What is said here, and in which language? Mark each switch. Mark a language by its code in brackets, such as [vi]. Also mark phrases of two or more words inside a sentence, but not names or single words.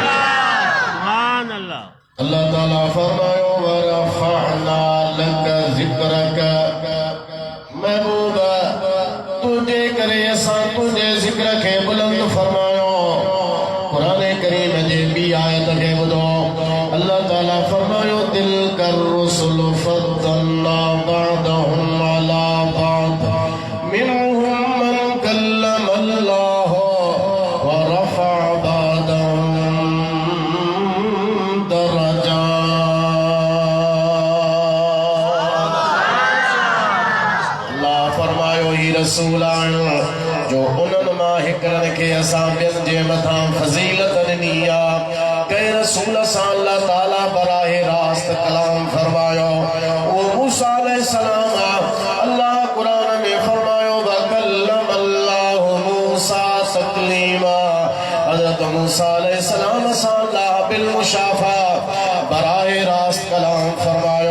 [sd] अल्लाह ताला फरमायो [ar] ورفعنا لك ذكرك, [sd] महबूबा तुझे करे असां तुझे ज़िक्र खे बुलंद फरमायो। कुरान करीम जे ॿी आयत खे ॿुधो, अल्लाह ताला फरमायो [ar] تلك الرسل فضلنا بعضهم على بعض منهم من كلم الله ورفع بعضهم درجات. [sd] अल्लाह फरमायो ही रसूल आहियो जो उन्हनि मां हिकिड़नि खे असां ॿियनि जे मथां फज़ीलत ॾिनी आहे। कंहिं रसूल सां अल्लाह ताला बराहे रास्त कलाम फरमायो, उहो मूसा अलैहिस्सलाम आहे। अल्लाह कुरान में फरमायो [ar] وكلم الله موسى تكليما, [sd] हज़रत मूसा अलैहिस्सलाम सां अल्लाह [ar] بالمشافهة [sd] बराहे रास्त कलाम फरमायो।